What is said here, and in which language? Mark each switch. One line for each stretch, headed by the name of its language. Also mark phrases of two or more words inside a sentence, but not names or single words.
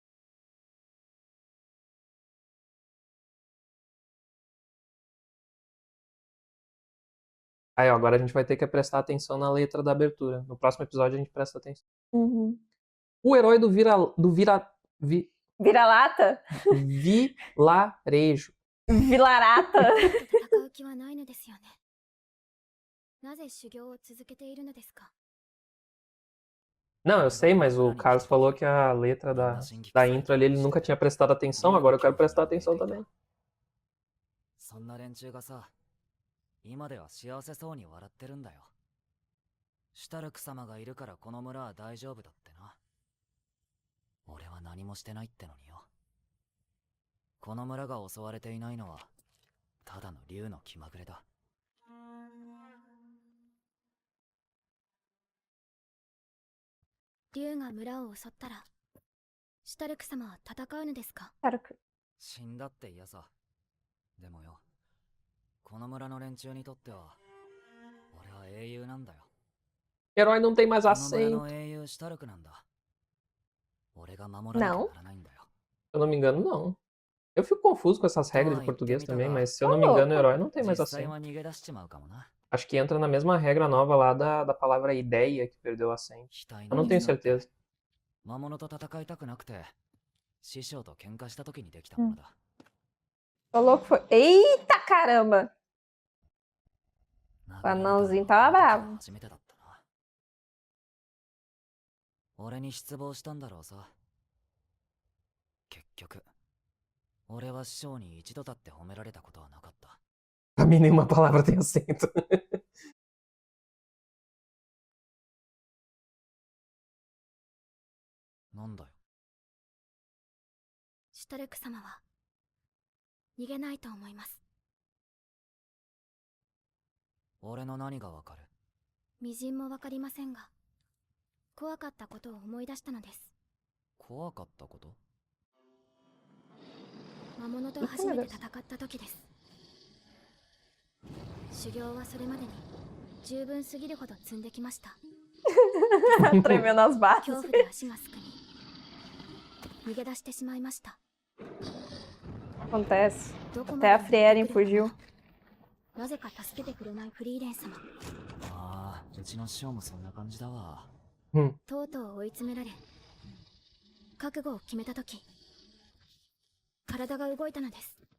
Portuguese: Aí, ó, agora a gente vai ter que prestar atenção na letra da abertura. No próximo episódio a gente presta atenção. Uhum. O herói do Vira-lata? vilarejo. Vilarata?
Japanese: 戦う気はないのですよね。なぜ修行を続けているのですか？
Portuguese: Não, eu sei, mas o Carlos falou que a letra da intro ali ele nunca tinha prestado atenção, agora eu quero prestar atenção também.
Japanese: そんな連中がさ、今では幸せそうに笑ってるんだよ。シュタルク様がいるからこの村は大丈夫だってな。俺は何もしてないってのによ。この村が襲われていないのはただの竜の気まぐれだ。竜が村を襲ったら、シュタルク様は戦うのですか？死んだって嫌さ。でもよ、この村の連中にとっては俺は英雄なんだよ。
Portuguese: Herói não tem mais
Japanese: この村
Portuguese: acento.
Japanese: の英雄シュタルクなんだ。俺が守らなきゃならないんだよ。
Portuguese: Se eu não me engano, não. Eu fico confuso com essas regras de português também, mas se eu não me engano, o herói não tem mais
Japanese: 実際
Portuguese: acento.
Japanese: は逃げ出しちまうかもな。
Portuguese: Acho que entra na mesma regra nova lá da palavra ideia que perdeu o acento.
Japanese: 額
Portuguese: Eu
Japanese: の
Portuguese: não tenho
Japanese: 傷なんて
Portuguese: certeza.
Japanese: 魔物と戦いたくなくて師匠と喧嘩した時にできたものだ。
Portuguese: Falou que foi. Eita caramba!
Japanese: 殴
Portuguese: O
Japanese: られたのは
Portuguese: anãozinho tava
Japanese: あの時は
Portuguese: bravo.
Japanese: 初めてだったな。俺に失望したんだろうさ。結局俺は師匠に一度だって褒められたことはなかった。
Portuguese: Pra mim, nenhuma palavra tem acento.
Japanese: なんだよ。シュタルク様は逃げないと思います。俺の何がわかる？微塵もわかりませんが、怖かったことを思い出したのです。怖かったこと？魔物と初めて戦った時です。修行はそれまでに十分すぎるほど積んできました。
Portuguese: Tremeu nas
Japanese: 恐
Portuguese: bases.
Japanese: 怖で足がすくみ、逃げ出してしまいました。
Portuguese: Acontece.
Japanese: どこま
Portuguese: Até
Japanese: で
Portuguese: a
Japanese: も
Portuguese: Frieren
Japanese: 行ってくれ
Portuguese: fugiu.
Japanese: なぜか助けてくれないフリーレン様。ああ、うちの師匠もそんな感じだわ。 Hum. とうとう追い詰められ、覚悟を決めた時、体が動いたのです。